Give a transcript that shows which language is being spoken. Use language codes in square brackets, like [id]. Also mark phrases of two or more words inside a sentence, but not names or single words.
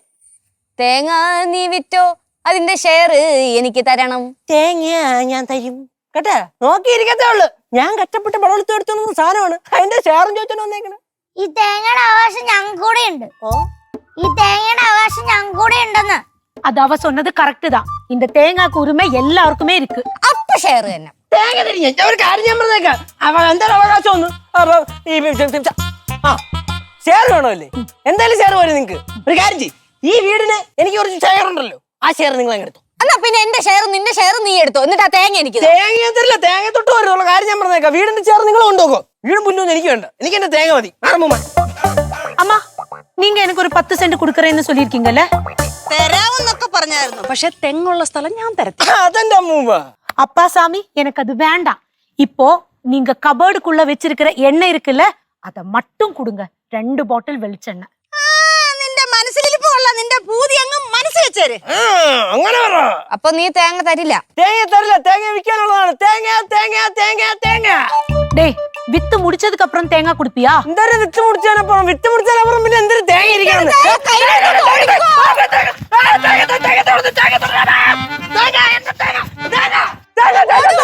[ml] തേങ്ങ നീ വിറ്റോ അതിന്റെ ഷെയർ എനിക്ക് തരണം. തേങ്ങ ഞാൻ തരും കേട്ടാ. നോക്കിയിരിക്കത്തേ ഉള്ളു. ഞാൻ കഷ്ടപ്പെട്ട് പടവെടുത്ത് എടുത്തു സാധനമാണ്. അതിന്റെ ഷെയറും ചോദിച്ചാൽ വന്നേക്കണേ. ഈ തേങ്ങയുടെ അവകാശം ഞങ്ങൾക്ക് കൂടെ ഉണ്ട്. ഈ തേങ്ങയുടെ അവകാശം ഞങ്ങൾക്ക് കൂടെ ഉണ്ടെന്ന്. [ta] அது அவ சொன்னது கரெக்ட் தான். இந்த தேங்காய்க்கு உரிமை எல்லாருக்குமே இருக்கு. [ml] അപ്പൊ ഷെയർ തന്നെ. തേങ്ങ തരും. ഒരു കാര്യം ഞാൻ പറഞ്ഞേക്കാം. എന്താണ് അവകാശം ഒന്ന് ഷെയർ വേണമല്ലേ? എന്തായാലും ഷെയർ വരും നിങ്ങക്ക്. ഒരു കാര്യം ചെയ്യും. ഈ വീടിന് എനിക്ക് കുറച്ച് ഷെയർ ഉണ്ടല്ലോ. ആ ഷെയർ നിങ്ങൾ അങ്ങ് എടുത്തു. എന്നാ പിന്നെ എന്റെ ഷെയർ നിന്റെ ഷെയർ നീ എടുത്തോ. എന്നിട്ട് ആ തേങ്ങ എനിക്ക് തേങ്ങ തരില്ല. തേങ്ങ തൊട്ട് വരുന്നുള്ള കാര്യം ഞാൻ പറഞ്ഞേക്കാം. വീടിന്റെ ഷെയർ നിങ്ങൾ കൊണ്ടുപോകോ. വീടും പുല്ലൊന്നും എനിക്ക് വേണ്ട. എനിക്ക് എന്റെ തേങ്ങ മതി. [ta] அம்மா நீங்க எனக்கு ஒரு 10 சென்ட் கொடுக்கறேன்னு சொல்லிருக்கீங்கல்ல? [ml] തരാമെന്നൊക്കെ പറഞ്ഞായിരുന്നു. പക്ഷെ തെങ്ങുള്ള സ്ഥലം ഞാൻ തരത്തില്ല. അതെന്റെ അമ്മൂമ്മ. [ta] அப்பா சாமி எனக்கு அது வேண்டாம். இப்போ நீங்க கபோர்டுக்குள்ள வச்சிருக்கிற எண்ணெய் இருக்குல்ல அத மட்டும் கொடுங்க. 2 பாட்டில் வெளிச்செண்ணெய். [ml] നിന്റെ മനസ്സിലിരിപ്പ് കൊള്ളാം. നിന്റെ പൂതി അങ്ങ് മനസ്സിൽ വെച്ചേര്. അങ്ങനെ പറ. അപ്പൊ നീ തേങ്ങ തരില്ല? തേങ്ങ തരില്ല. തേങ്ങ വിൽക്കാനുള്ളതാണ്. തേങ്ങ തേങ്ങ തേങ്ങ തേങ്ങ. [ta] டேய் வித்து முடிச்சதுக்கு அப்புறம் தேங்காய் குடுப்பியா? [ml] എന്തായാലും വിത്ത് മുടിച്ചാലപ്പുറം പിന്നെ എന്തൊരു തേങ്ങ ഇരിക്കാണ്. തേങ്ങ